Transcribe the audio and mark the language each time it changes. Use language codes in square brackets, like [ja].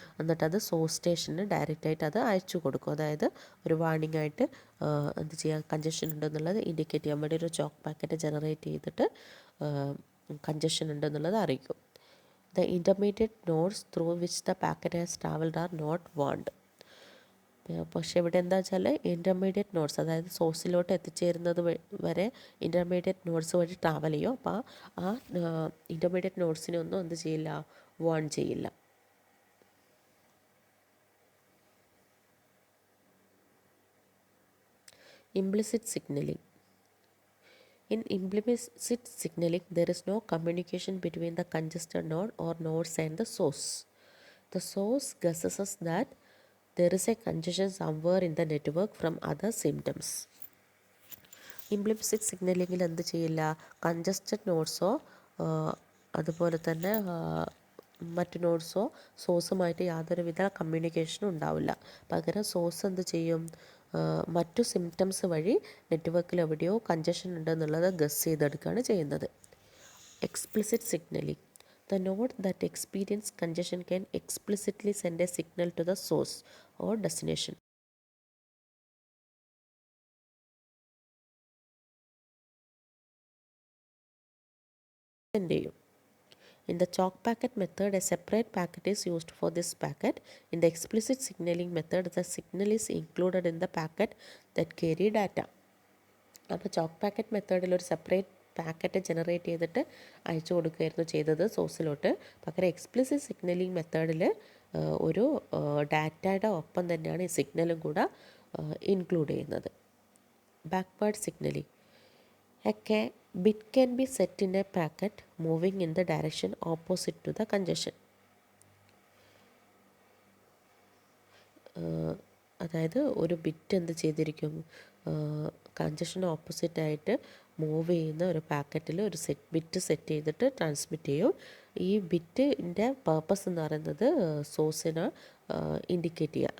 [ml] എന്നിട്ട് അത് സോഴ്സ് സ്റ്റേഷന് ഡയറക്റ്റായിട്ട് അത് അയച്ചു കൊടുക്കും. അതായത് ഒരു വാർണിംഗ് ആയിട്ട് എന്ത് ചെയ്യുക, കഞ്ചഷൻ ഉണ്ടെന്നുള്ളത് ഇൻഡിക്കേറ്റ് ചെയ്യാൻ വേണ്ടി ഒരു ചോക്ക് പാക്കറ്റ് ജനറേറ്റ് ചെയ്തിട്ട് കഞ്ചഷൻ ഉണ്ടെന്നുള്ളത് അറിയിക്കും. [en] The intermediate nodes through which the packet has travelled are not warned. [ml] പക്ഷേ ഇവിടെ എന്താ വെച്ചാൽ ഇൻ്റർമീഡിയറ്റ് നോട്ട്സ്, അതായത് സോഴ്സിലോട്ട് എത്തിച്ചേരുന്നത് വരെ ഇൻ്റർമീഡിയറ്റ് നോട്ട്സ് വഴി ട്രാവൽ ചെയ്യും. അപ്പോൾ ആ ഇൻ്റർമീഡിയറ്റ് നോട്ട്സിനെ ഒന്നും എന്ത് ചെയ്യില്ല, വാൺ ചെയ്യില്ല. [en] Implicit signalling. In implicit signaling, there is no communication between the congested node or nodes and the source. The source guesses that there is a congestion somewhere in the network from other symptoms. [ml] Implicit സിഗ്നലിങ്ങിൽ എന്ത് ചെയ്യില്ല, congested നോട്ട്സോ അതുപോലെ തന്നെ മറ്റു നോട്ട്സോ സോഴ്സുമായിട്ട് യാതൊരുവിധ കമ്മ്യൂണിക്കേഷനും ഉണ്ടാവില്ല. പകരം source എന്ത് ചെയ്യും, മറ്റു സിംറ്റംസ് വഴി നെറ്റ്വർക്കിൽ എവിടെയോ കഞ്ചഷൻ ഉണ്ടെന്നുള്ളത് ഗസ് ചെയ്തെടുക്കുകയാണ് ചെയ്യുന്നത്. [en] Explicit signaling. The node that experience congestion can explicitly send a signal to the source or destination. In the chalk packet method, a separate packet is used for this packet. In the explicit signaling method, the signal is included in the packet that carry data. [ml] അപ്പോൾ chalk packet മെത്തേഡിൽ ഒരു separate packet generate ചെയ്തിട്ട് അയച്ചു കൊടുക്കുകയായിരുന്നു ചെയ്തത് സോഴ്സിലോട്ട്. പകരം explicit signalling മെത്തേഡിൽ ഒരു ഡാറ്റയുടെ ഒപ്പം തന്നെയാണ് ഈ സിഗ്നലും കൂടെ ഇൻക്ലൂഡ് ചെയ്യുന്നത്. [en] Backward signaling. A bit can be set in a packet moving in the direction opposite to the congestion. [ml] അതായത് ഒരു ബിറ്റ് എന്ത് ചെയ്തിരിക്കും, കഞ്ചഷന് ഓപ്പോസിറ്റായിട്ട് മൂവ് ചെയ്യുന്ന ഒരു പാക്കറ്റിൽ ഒരു ബിറ്റ് സെറ്റ് ചെയ്തിട്ട് ട്രാൻസ്മിറ്റ് ചെയ്യും. ഈ ബിറ്റിൻ്റെ പർപ്പസ് എന്ന് പറയുന്നത് സോഴ്സിനെ ഇൻഡിക്കേറ്റ് ചെയ്യുക.